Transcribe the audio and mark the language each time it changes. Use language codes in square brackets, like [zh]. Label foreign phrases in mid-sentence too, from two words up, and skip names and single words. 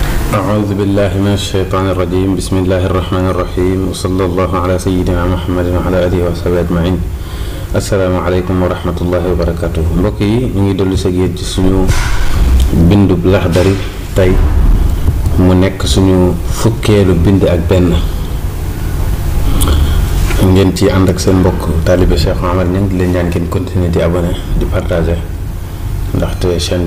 [ar] أعوذ بالله من الشيطان الرجيم بسم الله الرحمن الرحيم وصلى الله على سيدنا محمد وعلى آله وصحبه أجمعين السلام عليكم ورحمة الله وبركاته [wo] mbokk yi ñu ngi dellu si yéen ci suñu bindub Laxdari tey mu nekk suñu fukkeelu bind ak benn ngeen ci ànd ak seen mbokk taalibe Cheikh Omar Niang di leen ñaan ngeen continuer di abonné di partager ndaxte chaîne